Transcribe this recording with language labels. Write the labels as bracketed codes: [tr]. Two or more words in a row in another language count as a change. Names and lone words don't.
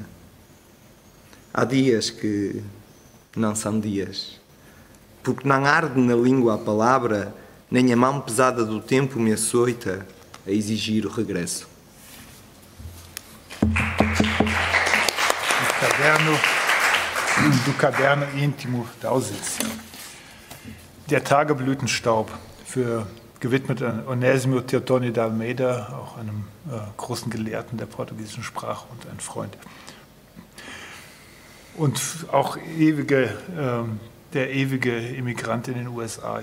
[pt] Há dias que não são dias, porque não arde na língua a palavra, nem a mão pesada do tempo me açoita a exigir o regresso. Do Caderno Intimo da Ausência. [de] Der Tageblütenstaub, gewidmet an Onésimo Teotónio de Almeida, auch einem großen Gelehrten der portugiesischen Sprache und ein Freund. Und auch der ewige Immigrant in den USA.